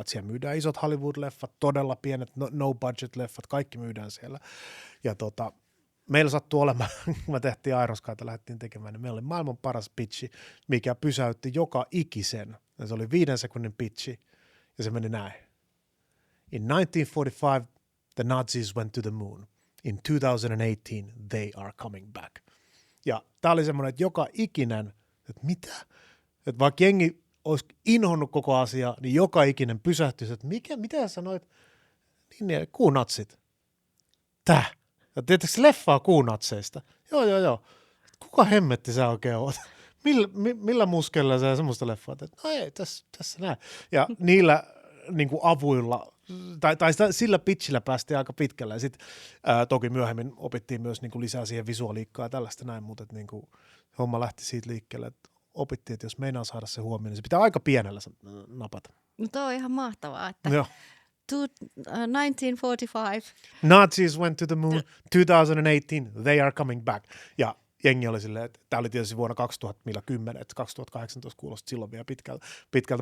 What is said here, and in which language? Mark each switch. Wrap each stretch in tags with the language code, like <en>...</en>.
<fi>Että siellä myydään isot Hollywood-leffat, todella pienet no-budget-leffat, kaikki myydään siellä. Ja meillä sattuu olemaan, kun me tehtiin Ironskyta, lähdettiin tekemään, niin meillä oli maailman paras pitchi, mikä pysäytti joka ikisen. Ja se oli 5 sekunnin pitchi, ja se meni näin.</fi> <en>In 1945, the Nazis went to the moon. In 2018, they are coming back.</en> <fi>Ja tää oli semmoinen, että joka ikinen, että mitä? Että vaikka jengi olisi inhonnut koko asia, niin joka ikinen pysähtyisi, että mitä sä sanoit? Niin, kuunatsit. Tää. Ja tietysti leffaa kuunatseista. Joo. Kuka hemmetti sä oikein oot? Millä muskella sä semmoista leffaa teet? No ei, tässä näin. Ja niillä avuilla, tai sillä pitchillä päästiin aika pitkälle. Ja sitten toki myöhemmin opittiin myös lisää siihen visuaaliikkaa ja tällaista näin, mutta homma lähti siitä liikkeelle, että opittiin, että jos meinaa saada se huomioon, niin se pitää aika pienellä napata. No toi on ihan mahtavaa, että 1945.</fi> <en>Nazis went to the moon, 2018, they are coming back.</en> <fi>Ja jengi oli silleen, että tämä oli tietysti vuonna 2010, että 2018 kuulosti silloin vielä pitkältä.</fi>